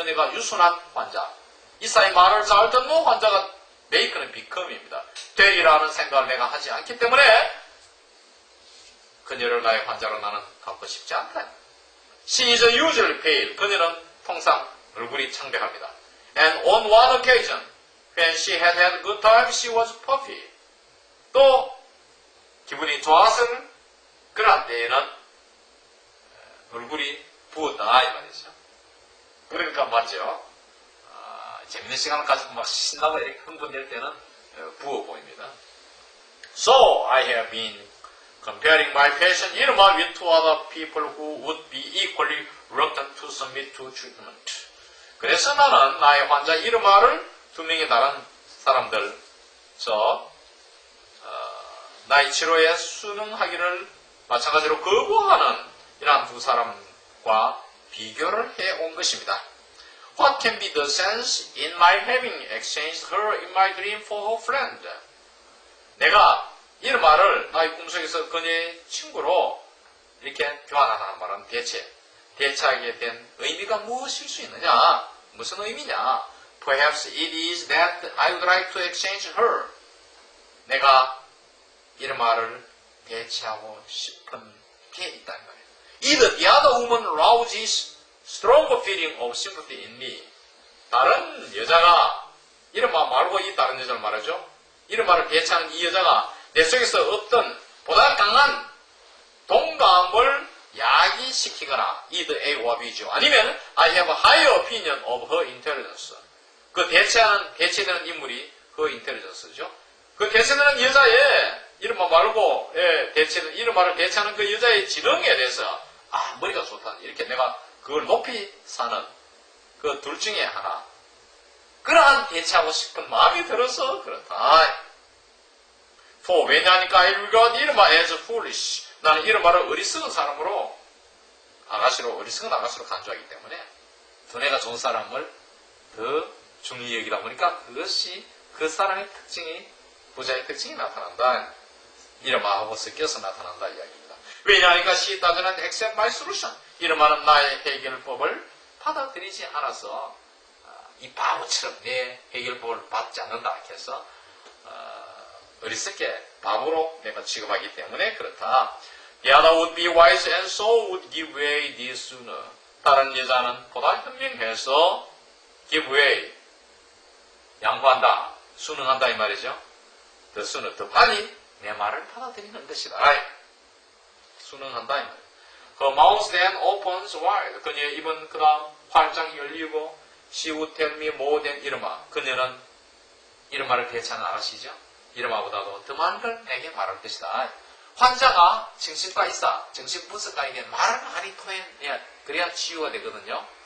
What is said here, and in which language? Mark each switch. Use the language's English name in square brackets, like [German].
[Korean] 그녀가 유순한 환자. 이사의 말을 잘 듣는 환자가 make는 become입니다. 되리라는 생각을 내가 하지 않기 때문에 그녀를 나의 환자로 나는 갖고 싶지 않다. [English] She is usually pale. [Korean] 그녀는 통상 얼굴이 창백합니다. [English] And on one occasion, when she had had a good time, she was puffy. [Korean] 또 기분이 좋았을 그런 때에는 얼굴이 부었다 이 말이죠. 그러니까 맞죠. 재밌는 시간을 가지고 막 신나고 이렇게 흥분될 때는 부어 보입니다. [English] So I have been comparing my patient Irma with two other people who would be equally reluctant to submit to treatment. [Korean] 그래서 나는 나의 환자 이르마를 두 명의 다른 사람들, 나의 치료에 순응하기를 마찬가지로 거부하는 이러한 두 사람과 비교를 해온 것입니다. [English] What can be the sense in my having exchanged her in my dream for her friend? [Korean] 내가 이르마를 나의 꿈속에서 그녀의 친구로 이렇게 교환하는 말은 대체하게 된 의미가 무엇일 수 있느냐? 무슨 의미냐? [English] Perhaps it is that I would like to exchange her. [Korean] 내가 이르마를 대체하고 싶은 게 있다는 거예요. [English] Either the other woman rouses stronger feeling of sympathy in me. [Korean] 다른 여자가 이르마 말고 이 다른 여자를 말하죠. 이르마를 대체하는 이 여자가 내 속에서 어떤 보다 강한 동감을 야기시키거나 either A와 B죠. [English] 아니면 I have a higher opinion of her intelligence. [Korean] 그 대체되는 인물이 her intelligence죠. 그 대체되는 여자의 이름만 말고 이름만을 대체하는 그 여자의 지능에 대해서 머리가 좋다. 이렇게 내가 그걸 높이 사는 그 둘 중에 하나. 그러한 대체하고 싶은 마음이 들어서 그렇다. [English] For 왜냐하니까 I regard 이르마 as foolish. [Korean] 나는 이르마를 어리석은 사람으로 어리석은 아가씨로 간주하기 때문에 두뇌가 좋은 사람을 더 중히 여기다 보니까 그것이 그 사람의 특징이 부자의 특징이 나타난다. 이르마하고 섞여서 나타난다 이야기입니다. [English] 왜냐하니까 she doesn't accept my solution. [Korean] 이르마는 나의 해결법을 받아들이지 않아서 이 바보처럼 내 해결법을 받지 않는다 해서 어리석게 바보로 내가 취급하기 때문에 그렇다. [English] The other would be wise and so would give way this sooner. [Korean] 다른 여자는 보다 현명해서 give way, 양보한다, 순응한다 이 말이죠. [English] The sooner, [Korean] 더 빨리 내 말을 받아들이는 것이다. 순응한다 이 말이죠. [English] Her mouth then opens wide. [Korean] 그녀의 입은 그 다음 활짝 열리고 [English] She would tell me more than 이르마. [Korean] 그녀는 이르마를 대체하는 아가씨죠. 이르마보다도 더 많은 걸 내게 말할 것이다. 환자가 정신과 의사, 정신분석가에게 말을 많이 토해내야 그래야 치유가 되거든요.